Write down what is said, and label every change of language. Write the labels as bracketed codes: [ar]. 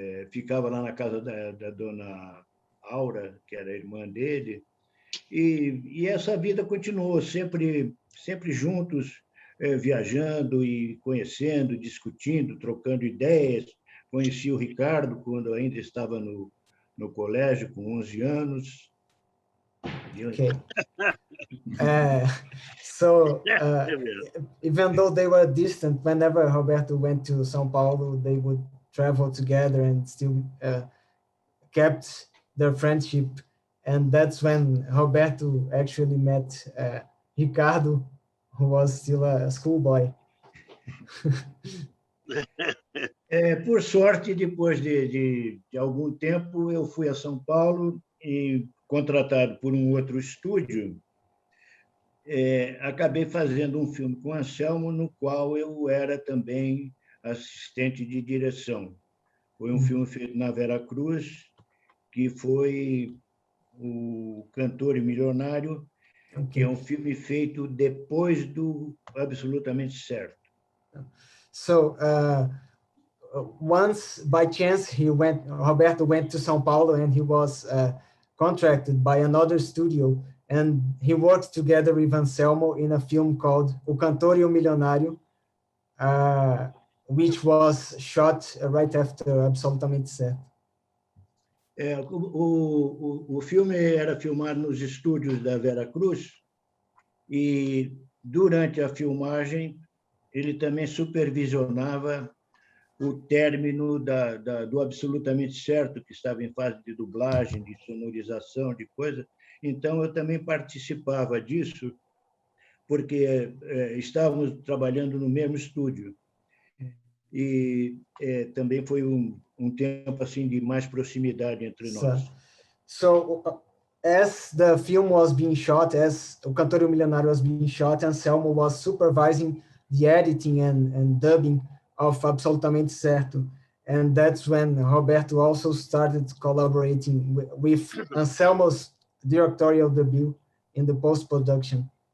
[pt] ficava lá na casa da dona Aura, que era a irmã dele, e essa vida continuou, sempre juntos, viajando e conhecendo, discutindo, trocando ideias. Conheci o Ricardo quando ainda estava no colégio, com 11 anos. [en] Okay. So even though they were distant, whenever Roberto went to São Paulo, they would travel together and still kept their friendship. And that's when Roberto actually met Ricardo, who was still a schoolboy. [pt] Por sorte, depois de algum tempo, eu fui a São Paulo e, contratado por um outro estúdio, acabei fazendo um filme com Anselmo, no qual eu era também assistente de direção. Foi um filme feito na Veracruz, que foi o Cantor e Milionário, que é um filme feito depois do Absolutamente Certo. [en] So once, by chance, Roberto went to São Paulo, and he was contracted by another studio, and he worked together with Anselmo in a film called O Cantor e o Milionário, which was shot right after Absolutamente Certo. [pt] O filme era filmado nos estúdios da Veracruz, e durante a filmagem ele também supervisionava o término do Absolutamente Certo, que estava em fase de dublagem, de sonorização, de coisa. Então, eu também participava disso, porque estávamos trabalhando no mesmo estúdio. E também foi um tempo assim de mais proximidade entre nós. [en] So as the film was being shot, as O Cantor e o Milionário was being shot, Anselmo was supervising the editing and dubbing of Absolutamente Certo. And that's when Roberto also started collaborating with Anselmo's directorial debut in the post-production.